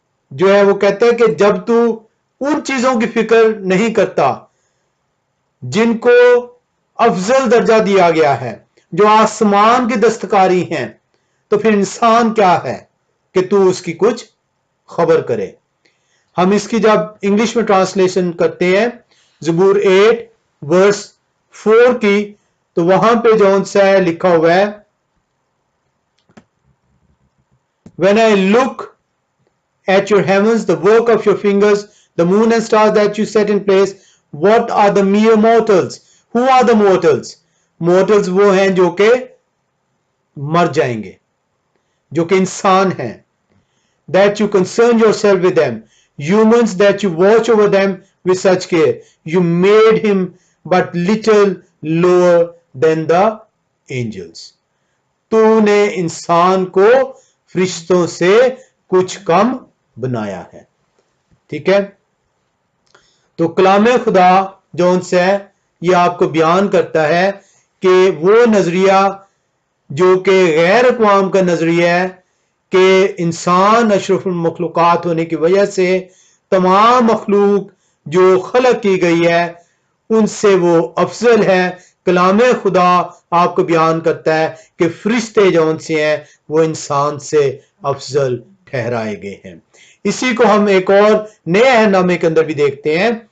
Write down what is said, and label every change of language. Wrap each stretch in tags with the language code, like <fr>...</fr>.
<ur>جو ہے وہ کہتا ہے کہ جب تو ان چیزوں کی فکر نہیں کرتا جن کو افضل درجہ دیا گیا ہے، جو آسمان کی دستکاری ہیں، تو پھر انسان کیا ہے کہ تو اس کی کچھ خبر کرے۔ ہم اس کی جب انگلش میں ٹرانسلیشن کرتے ہیں زبور 8 ورس 4 کی، تو وہاں پہ جون سا ہے لکھا ہوا ہے،</ur> <en>When I look at your heavens, the work of your fingers, the moon and stars that you set in place, what are the mere mortals? Who are the mortals? Mortals</en> <ur>وہ ہیں جو کہ مر جائیں گے، جو کہ انسان ہیں۔</ur> <en>That you concern yourself with them, humans that you watch over them with such care. You made him but little lower than the angels.</en> <ur>تو نے انسان کو فرشتوں سے کچھ کم بنایا ہے۔ ٹھیک ہے، تو کلام خدا جون سے یہ آپ کو بیان کرتا ہے کہ وہ نظریہ جو کہ غیر اقوام کا نظریہ ہے کہ انسان اشرف المخلوقات ہونے کی وجہ سے تمام مخلوق جو خلق کی گئی ہے ان سے وہ افضل ہے، کلام خدا آپ کو بیان کرتا ہے کہ فرشتے جون سے ہیں وہ انسان سے افضل ٹھہرائے گئے ہیں۔ اسی کو ہم ایک اور نئے عہد نامے کے اندر بھی دیکھتے ہیں۔</ur>